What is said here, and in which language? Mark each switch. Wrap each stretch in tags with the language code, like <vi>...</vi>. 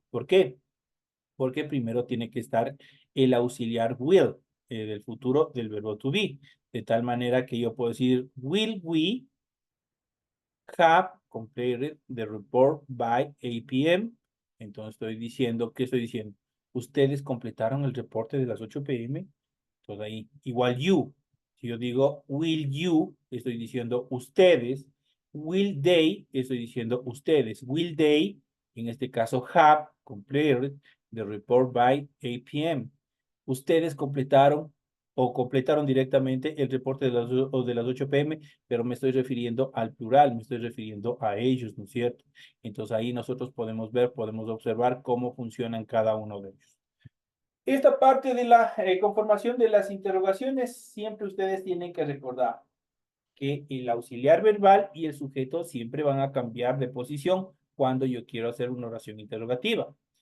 <es>¿Por qué? Porque primero tiene que estar el auxiliar will del futuro del verbo to be, de tal manera que yo puedo decir,</es> <en>will we have completed the report by 8 p.m.?</en> <es>Entonces estoy diciendo, ¿qué estoy diciendo? Ustedes completaron el reporte de las 8 p.m. Entonces ahí, igual you. Si yo digo</es> <en>will you,</en> <es>estoy diciendo ustedes.</es> <en>Will they,</en> <es>estoy diciendo ustedes.</es> <en>Will they, en este caso, have completed the report by 8 p.m.?</en> <es>Ustedes completaron o completaron directamente el reporte de las 8 p.m., pero me estoy refiriendo al plural, me estoy refiriendo a ellos, ¿no es cierto? Entonces ahí nosotros podemos ver, podemos observar cómo funcionan cada uno de ellos. Esta parte de la conformación de las interrogaciones, siempre ustedes tienen que recordar que el auxiliar verbal y el sujeto siempre van a cambiar de posición cuando yo quiero hacer una oración interrogativa.</es>